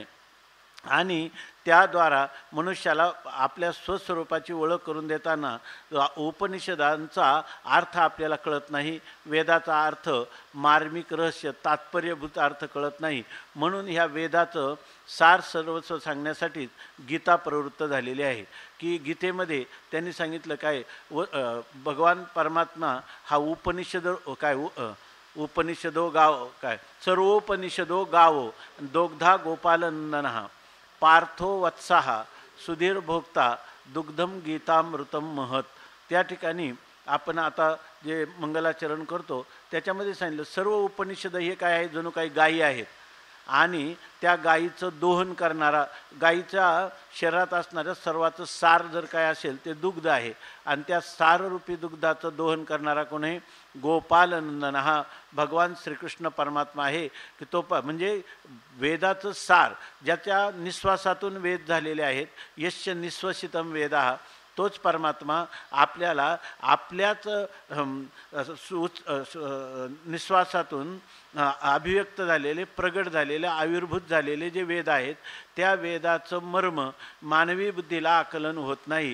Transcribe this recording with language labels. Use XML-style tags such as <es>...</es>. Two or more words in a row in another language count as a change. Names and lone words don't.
<mr>आणि त्याद्वारा मनुष्याला आपल्या स्वस्वरूपाची ओळख करून देताना उपनिषदांचा अर्थ आपल्याला कळत नाही, वेदाचा अर्थ मार्मिक रहस्य तात्पर्यभूत अर्थ कळत नाही. म्हणून ह्या वेदाचं सार सर्वस्व सांगण्यासाठीच गीता प्रवृत्त झालेली आहे. की गीतेमध्ये त्यांनी सांगितलं काय, भगवान परमात्मा हा</mr> <sa>उपनिषदो गाव काय सर्वोपनिषदो गावो दोग्धा गोपालनंदनः पार्थो वत्सः सुधीर भोक्ता दुग्धम गीतामृतम महत.</sa> <mr>त्या ठिकाणी आपण आता जे मंगलाचरण करतो त्याच्यामध्ये सांगितलं सर्व उपनिषद हे काय आहे, जणू काही गायी आहेत आणि त्या गायीचं दोहन करणारा, गायीच्या शरीरात असणारं सर्वाचं सार जर काय असेल ते दुग्ध आहे आणि त्या साररूपी दुग्धाचं दोहन करणारा कोण आहे, गोपालनंदन हा भगवान श्रीकृष्ण परमात्मा आहे. की तो म्हणजे वेदाचं सार ज्याच्या निश्वासातून वेद झालेले आहेत,</mr> <sa>यस्य निश्वसितम वेदा,</sa> <mr>तोच परमात्मा आपल्याला आपल्याच निश्वासातून अभिव्यक्त झालेले, प्रगट झालेले, आविर्भूत झालेले जे वेद आहेत त्या वेदाचं मर्म मानवी बुद्धीला आकलन होत नाही.</mr>